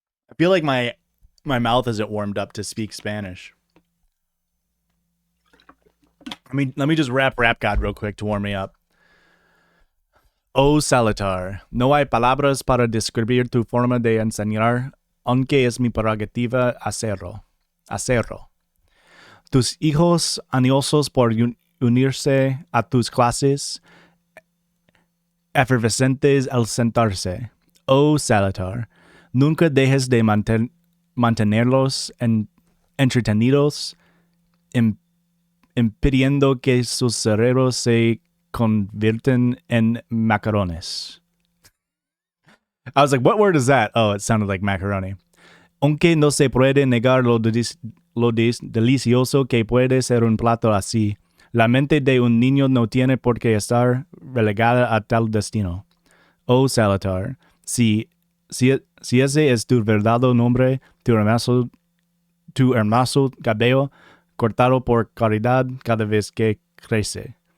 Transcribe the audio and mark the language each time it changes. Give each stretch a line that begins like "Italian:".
English: I feel like my mouth isn't warmed up to speak Spanish. Let me just rap God real quick to warm me up.
Spanish: Oh, Salatar, no hay palabras para describir tu forma de enseñar, aunque es mi prerogativa hacerlo. Tus hijos ansiosos por unirse a tus clases, efervescentes al sentarse. Oh, Salatar, nunca dejes de mantenerlos entretenidos, impidiendo que sus cerebros se convierten en macarrones.
English: I was like, what word is that? Oh, it sounded like macaroni.
Spanish: Aunque no se puede negar lo delicioso que puede ser un plato así, la mente de un niño no tiene por qué estar relegada a tal destino. Oh, Salazar, si ese es tu verdadero nombre, tu hermoso cabello cortado por caridad cada vez que crece.